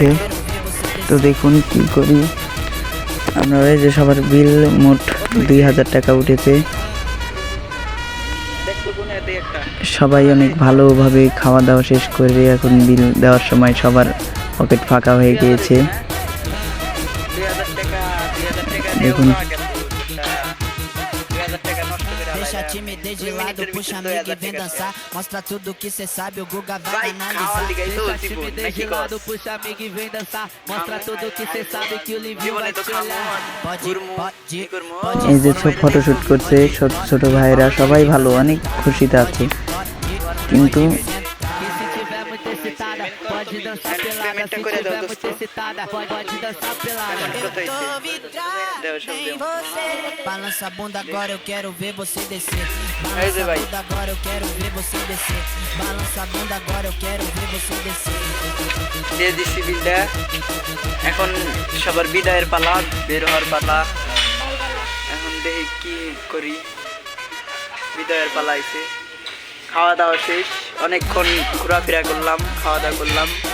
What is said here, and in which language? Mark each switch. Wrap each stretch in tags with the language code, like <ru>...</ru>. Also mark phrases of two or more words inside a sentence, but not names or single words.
<bn>তো দেখুন কি করি আমরা, এই যে সবার বিল মোট 2000 টাকা উঠেছে। সবাই অনেক ভালোভাবে খাওয়া দাওয়া শেষ করে এখন বিল দেওয়ার সময় সবার পকেট ফাঁকা হয়ে গিয়েছে। দেখুন</bn> <pt>Deixa a timidez de lado, puxa amigo e vem dançar. Mostra tudo que cê sabe, o Guga vai analisar. Deixa a timidez de lado, puxa amigo e vem dançar. Mostra tudo que cê sabe que o Livinho vai te olhar. Pode,</pt> <bn>এই যে সব ফটোশুট করছে ছোট ছোট ভাইরা, সবাই ভালো, অনেক খুশিতে আছে। কিন্তু</bn> <pt>e se tiver muito excitada, pode dançar pelada. Se tiver muito excitada, pode dançar pelada. Eu tô vidrada em você. Balança a bunda agora, eu quero ver você descer. Balança a bunda agora, eu quero ver você descer. Balança a bunda agora, eu quero ver você descer.</pt> <bn>দিয়ে দিচ্ছি বিলটা, এখন সবার বিদায়ের পালা, বের হওয়ার পালা। এখন দেখি কি করি, বিদায়ের পালা আইছে। খাওয়া দাওয়া শেষ, অনেকক্ষণ ঘোরাফেরা করলাম, খাওয়া দাওয়া করলাম।</bn>